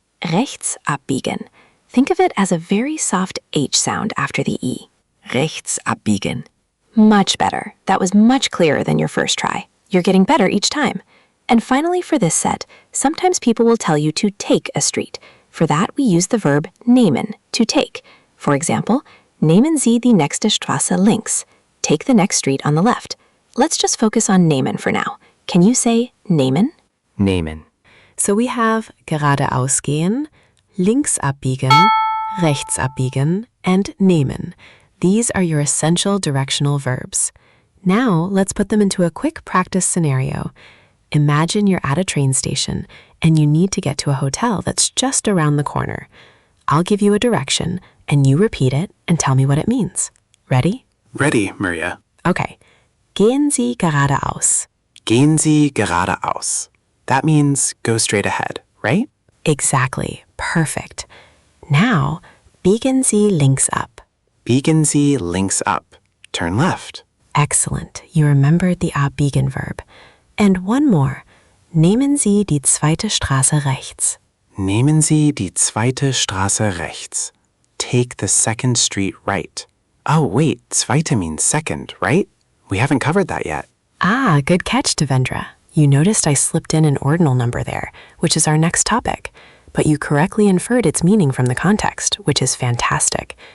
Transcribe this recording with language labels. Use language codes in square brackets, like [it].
[de] Rechts abbiegen. [en] Think of it as a very soft H sound after the E. [de] Rechts abbiegen. [en] Much better. That was much clearer than your first try. You're getting better each time. And finally, for this set, sometimes people will tell you to take a street. For that, we use the verb nehmen, to take. For example, [de] Nehmen Sie die nächste Straße links. [en] Take the next street on the left. Let's just focus on nehmen for now. Can you say nehmen? [de] Nehmen. [en] So we have [de] geradeaus gehen, links abbiegen, rechts abbiegen, [en] and nehmen. These are your essential directional verbs. Now, let's put them into a quick practice scenario. Imagine you're at a train station and you need to get to a hotel that's just around the corner. I'll give you a direction and you repeat it and tell me what it means. Ready? Ready, Maria. [de] Okay. Gehen Sie geradeaus. Gehen Sie geradeaus. [en] That means go straight ahead, right? Exactly. Perfect. Now, [de] biegen Sie links ab. Biegen Sie links ab. [en] Turn left. Excellent. You remembered the abbiegen verb. And one more. [de] Nehmen Sie die zweite Straße rechts. Nehmen Sie die zweite Straße rechts. [en] Take the second street right. Oh, wait, zweite means second, right? We haven't covered that yet. Ah, good catch, Devendra. You noticed I slipped in an ordinal number there, which is our next topic. But you correctly inferred its meaning from the context, which is fantastic.